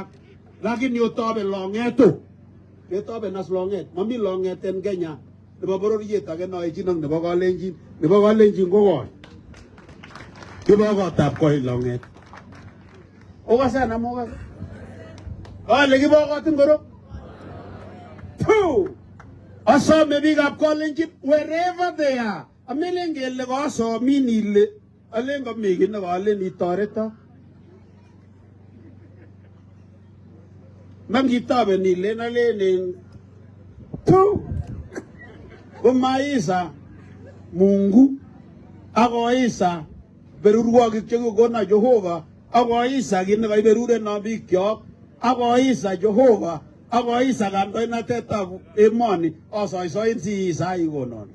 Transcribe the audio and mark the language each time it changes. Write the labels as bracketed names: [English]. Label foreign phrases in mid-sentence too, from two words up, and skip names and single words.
[Kalenjin] Lakini otobe long'eto ketoben as long'et mami long'et en Kenya nebo bororiet age noechin ak nebo Kalenjin. Nebo Kalenjin ko koi kibo kotab koi long'et okase ana mokase ale kibo kot ngoro. Asome biikab Kalenjin [English] wherever they are. [Kalenjin] Amelen kele kasomin ile alen komi kiy nekalen itoreto. Mangitoben ile alen komaisa Mungu akoisa berurwokik chekikona Jehova akoisa kit nekaiberureno bikyok akoisa Jehova akoisa kandoinatetab emoni asoisoin siisa ikonon.